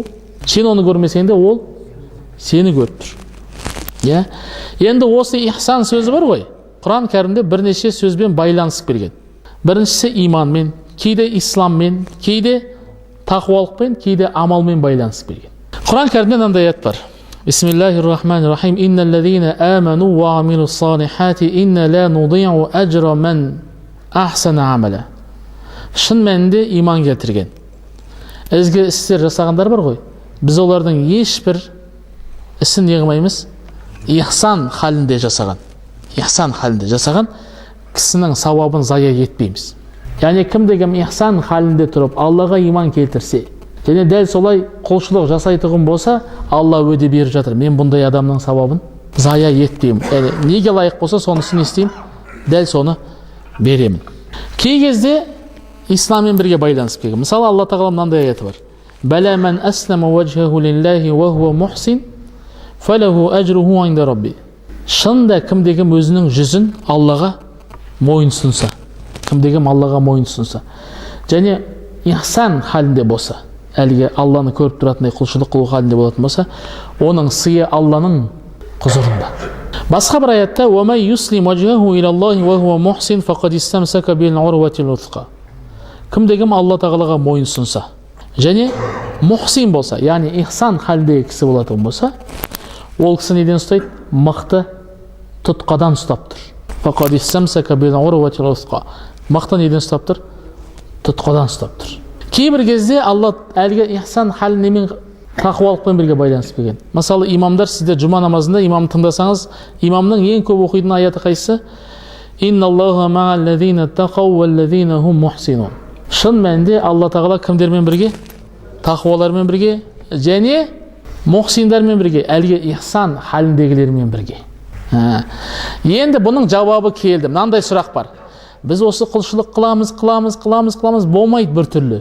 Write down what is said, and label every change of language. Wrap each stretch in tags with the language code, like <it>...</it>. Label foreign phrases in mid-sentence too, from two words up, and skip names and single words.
<kk>Сен оны көрмесең де ол сені көріп тұр. Я? Енді осы ихсан сөзі бар ғой. Құран кәрімде бірнеше сөзбен байланысып келген. Біріншісі иманмен, кейде исламмен, кейде тақуалықпен, кейде амалмен байланысып келген. Құран кәрімде мынандай аят бар.</kk> <ar>بسم الله الرحمن الرحيم. إن الذين آمنوا وعملوا الصالحات إنا لا نضيع أجر من أحسن عملا.</ar> <kk>Шын мәнінде иман келтірген, ізгі істер жасағандар бар ғой. Біз олардың ешбір ісін не қылмаймыз? Ихсан халінде жасаған. Ихсан халінде жасаған кісінің сауабын зая етпейміз. Яғни кім-кім ихсан халінде тұрып Аллаға иман келтірсе, және дәл солай құлшылық жасайтұғын болса, Алла өде беріп жатыр. Мен бұндай адамның сауабын зая етпеймін. Яғни неге лайық болса, сонысын істеймін, дәл соны беремін. Кей кезде исламмен бірге байланысып келген. Мысалы, Алла тағала мынандай аяты бар.</kk> <ar>بلى من أسلم وجهه لله وهو محسن فله أجره عند ربه.</ar> <kk>Шында кім-кім өзінің жүзін Аллаға мойынсұнса, кім-кім Аллаға мойынсұнса, және ихсан халінде болса, әлгі Алланы көріп тұратындай құлшылық қылу халінде болатын болса, оның сыйы Алланың құзырында. Басқа бір аятта:</kk> <ar>"ومن يسلم وجهه إلى الله وهو محسن فقد استمسك بالعروة الوثقى."</ar> <kk>Кім-кім Алла тағалаға мойынсұнса, және мухсин болса, яғни ихсан халдегі кісі болатын болса, ол кісі неден ұстайды? Мықты тұтқадан ұстап тұр.</kk> <ar>فقد استمسك بالعروة الوثقى.</ar> <kk>Мықты неден ұстап тұр? Тұтқадан ұстап тұр. Кейбір кезде Алла әлгі ихсан халінемен тақуалықпен бірге байланысып келген. Мысалы, имамдар, сізде жұма намазында имам тыңдасаңыз, имамның ең көп оқитын аяты қайсысы?</kk> <ar>إن الله مع الذين اتقوا والذين هم محسنون.</ar> <kk>Шын мәнінде Алла тағала кімдермен бірге? Тақуалармен бірге, және мухсиндармен бірге, әлгі ихсан халіндегілермен бірге. Енді бұның жауабы келді. Мынандай сұрақ бар. Біз осы құлшылық қыламыз, болмайды бір түрлі.</kk>